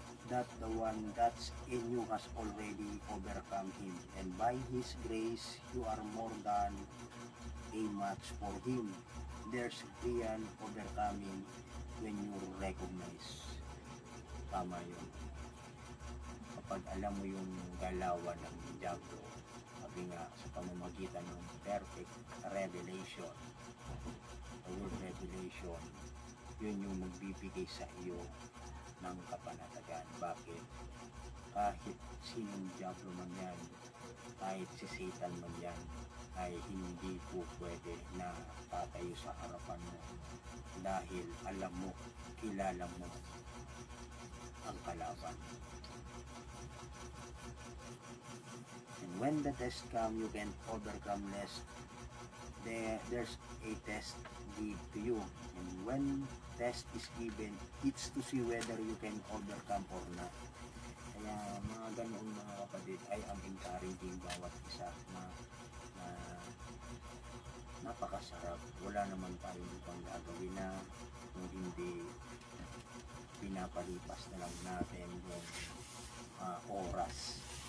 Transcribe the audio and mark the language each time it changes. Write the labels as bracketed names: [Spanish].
[English] That the one that's in you has already overcome him. And by His grace, you are more than a match for Him. There's real overcoming when you recognize. [Filipino] Tama yun. Kapag alam mo yung galawan ng diablo, sabi nga sa pamamagitan ng perfect revelation, [English] the word revelation, [Filipino] yun yung magbibigay sa iyo ng kapanatagan. Bakit? Kahit sinong diablo man yan, kahit si Satan man yan, ay hindi po pwede na tatayo sa harapan mo dahil alam mo, kilala mo ang kalaban. [English] And when the test come, you can overcome less. There's a test give to you, and when test is given, it's to see whether you can overcome or not. [Filipino] Kaya mga ganoon mga kapatid ay ang encouraging bawat isa na napakasarap. Wala naman tayong ibang gagawin na kung hindi pinapalipas na lang natin yung oras.